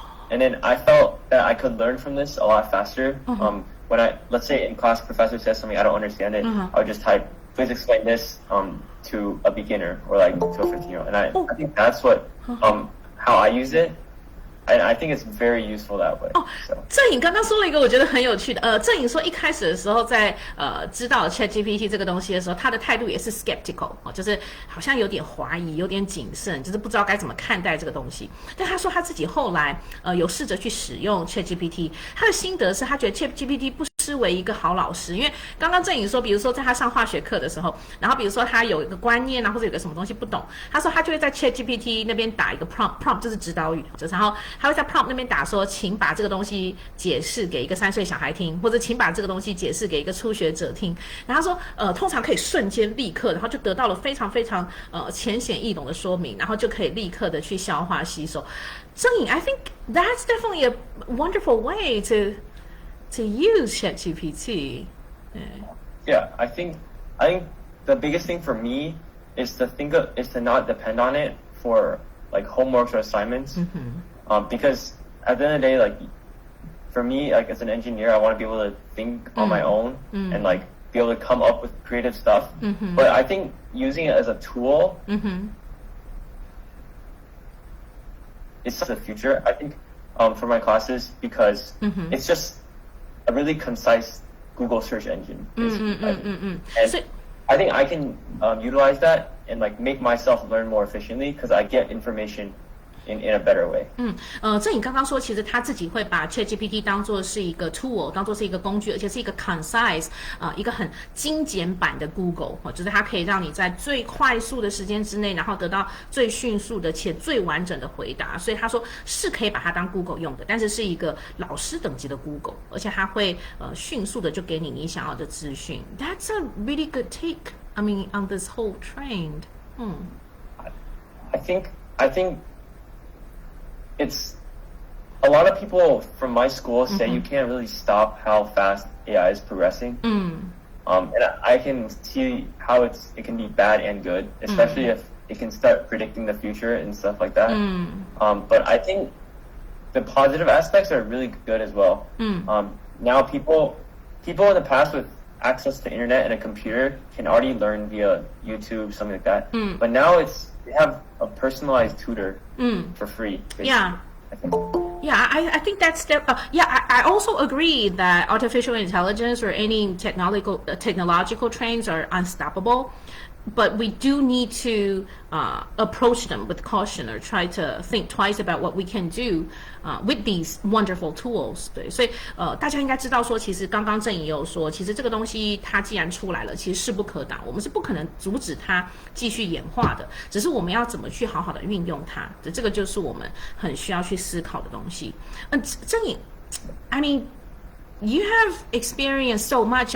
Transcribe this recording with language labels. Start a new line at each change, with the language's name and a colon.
English: And then I felt that I could learn from this a lot faster. When let's say in class, professor says something, I don't understand it, I would just type, please explain this to a beginner or like to a 15-year-old. And I think that's what, how I use it. and I think it's very useful that way.
Chinese: 郑颖刚刚说了一个我觉得很有趣的，郑颖说一开始的时候在知道 ChatGPT 这个东西的时候，他的态度也是 skeptical 就是好像有点怀疑，有点谨慎，就是不知道该怎么看待这个东西。但他说他自己后来有试着去使用 ChatGPT， 他的心得是他觉得 ChatGPT 不失为一个好老师，因为刚刚郑颖说，比如说在他上化学课的时候，然后比如说他有一个观念啊，或者有个什么东西不懂，他说他就会在 ChatGPT 那边打一个 prompt 就是指导语，然后他会在 prompt 那边打说，请把这个东西解释给一个3岁小孩听，或者请把这个东西解释给一个初学者听。然后他说，通常可以瞬间立刻，然后就得到了非常非常浅显易懂的说明，然后就可以立刻的去消化吸收。
English: 郑颖 I think that's definitely a wonderful way to use ChatGPT. Yeah, I think the biggest thing for me is to not depend on it for like homeworks or assignments. Because at the end of the day, like for me, like as an engineer, I want to be able to think on my own and like be able to come up with creative stuff. But I think using it as a tool is the future. I think for my classes because it's just a really concise Google search engine. And I think I can utilize that and like make myself learn more efficiently because I get information in a better way.
Chinese: 郑颖刚刚说，其实他自己会把 ChatGPT 当作是一个 tool， 当作是一个工具，而且是一个 concise， 一个很精简版的 Google， 就是它可以让你在最快速的时间之内，然后得到最迅速的且最完整的回答。所以他说是可以把它当 Google 用的，但是是一个老师等级的 Google， 而且它会迅速的就给你想要的资讯。
English: That's a really good take. I mean, on this whole trend. I think it's a lot of people from my school say you can't really stop how fast AI is progressing. And I can see how it can be bad and good, especially if it can start predicting the future and stuff like that. But I think the positive aspects are really good as well. Now people in the past with access to internet and a computer can already learn via YouTube, something like that. But now they have a personalized tutor for free. Basically. Yeah. I think that's I also agree that artificial intelligence or any technological trends are unstoppable, but we do need to approach them with caution or try to think twice about what we can do with these wonderful tools.
Chinese: 对，所以大家应该知道说，其实刚刚郑颖也有说，其实这个东西它既然出来了，其实势不可挡，我们是不可能阻止它继续演化的，只是我们要怎么去好好的运用它，这个就是我们很需要去思考的东西。
English: 郑颖 I mean, you have experienced so much.